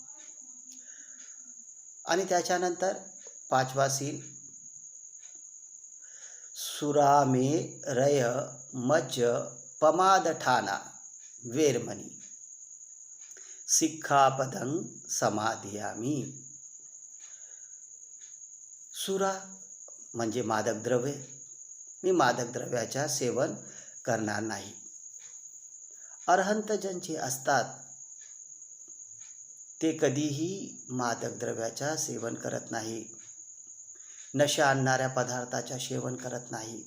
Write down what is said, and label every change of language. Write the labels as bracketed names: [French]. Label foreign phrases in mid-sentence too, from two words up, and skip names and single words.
[Marathi] आणि त्याच्यानंतर पाचवा शील, [Pali] सुरामे रय मज्ज पमादठाना वेरमणी सिक्खापदं समाधियामी. [Marathi] सुरा म्हणजे मादक द्रव्य. मी मादक द्रव्याचा सेवन करणार नाही. अरहंतजन जे असतात ते कधीही मादक द्रव्याचा सेवन करत नाही, नशा आणणाऱ्या पदार्थाचा सेवन करत नाही.